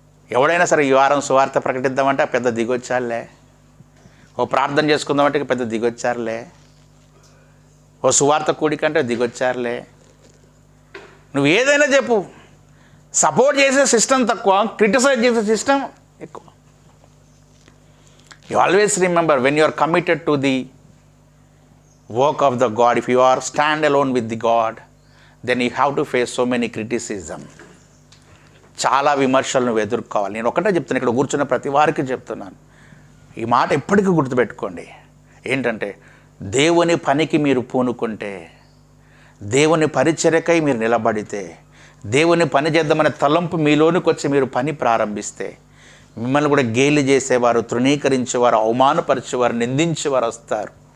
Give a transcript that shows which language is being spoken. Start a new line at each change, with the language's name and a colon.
Telugu: ఎవడైనా సరే ఈ వారం సువార్త ప్రకటిద్దామంటే పెద్ద దిగొచ్చారులే, ఓ ప్రార్థన చేసుకుందామంటే పెద్ద దిగొచ్చారులే, ఓ సువార్త కూడికంటే దిగొచ్చారులే. నువ్వు ఏదైనా చెప్పు, సపోర్ట్ చేసే సిస్టమ్ తక్కువ, క్రిటిసైజ్ చేసే సిస్టమ్ ఎక్కువ.
English: You always remember, when you are committed to the work of the God, if you are stand alone with the God, then you have to face so many criticism.
Telugu: చాలా విమర్శలు నువ్వు ఎదుర్కోవాలి. నేను ఒకటే చెప్తాను, ఇక్కడ కూర్చున్న ప్రతి వారికి చెప్తున్నాను, ఈ మాట ఎప్పటికీ గుర్తుపెట్టుకోండి. ఏంటంటే దేవుని పనికి మీరు పూనుకుంటే, దేవుని పరిచర్యకై మీరు నిలబడితే, దేవుని పని చేద్దామనే తలంపు మీలోనికి వచ్చి మీరు పని ప్రారంభిస్తే, మిమ్మల్ని కూడా గేలి చేసేవారు, తృణీకరించేవారు, అవమానపరిచేవారు, నిందించేవారు వస్తారు.